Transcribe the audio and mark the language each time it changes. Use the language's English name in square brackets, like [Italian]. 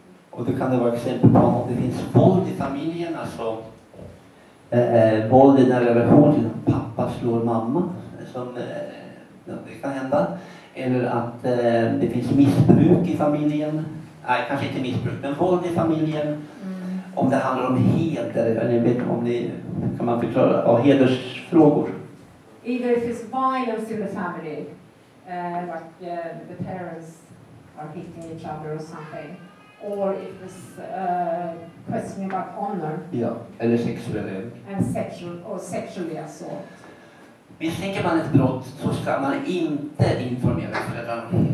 [Swedish] Och det kan det vara exempel på om det finns våld i familjen, alltså våld i en relation till pappa slår mamma, som det kan hända. Eller att det finns missbruk i familjen. Nej, kanske inte missbruk, men våld i familjen. Om det handlar om heder, eller vet om det kan man förklara, hedersfrågor. [English] Either if it's violence in the family, like the parents are hitting each other or something, or if it's questioning about honor. [Swedish] Ja, eller sexuella. [English] And sexually assault. [Swedish] Misstänker man ett brott så ska man inte informera föräldrarna.